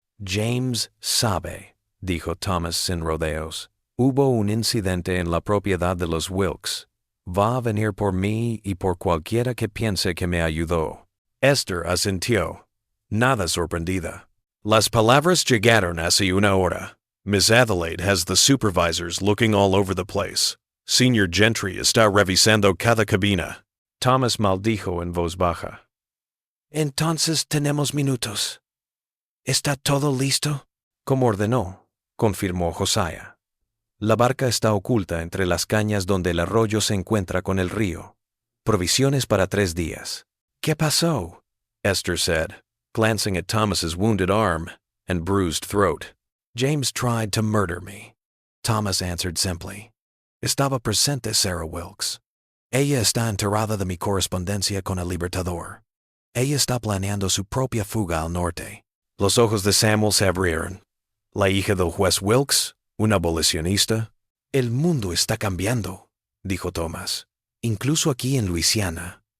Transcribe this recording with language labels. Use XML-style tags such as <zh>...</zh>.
<es>«James sabe», dijo Thomas sin rodeos. «Hubo un incidente en la propiedad de los Wilkes. Va a venir por mí y por cualquiera que piense que me ayudó». Esther asintió, nada sorprendida. Las palabras llegaron hace 1 hora.</es> <en>«Miss Adelaide has the supervisors looking all over the place.</en> <es>Señor Gentry está revisando cada cabina». Thomas maldijo en voz baja. «Entonces tenemos minutos. ¿Está todo listo?» «Como ordenó», confirmó Josiah. «La barca está oculta entre las cañas donde el arroyo se encuentra con el río. Provisiones para 3 días». «¿Qué pasó?»,</es> <en>Esther said, glancing at Thomas's wounded arm and bruised throat. «James tried to murder me», Thomas answered simply.</en> <es>«Estaba presente Sarah Wilkes. Ella está enterada de mi correspondencia con el Libertador. Ella está planeando su propia fuga al norte. Los ojos de Samuel se abrieron. La hija del juez Wilkes, una abolicionista. El mundo está cambiando, dijo Thomas. Incluso aquí en Luisiana.</es>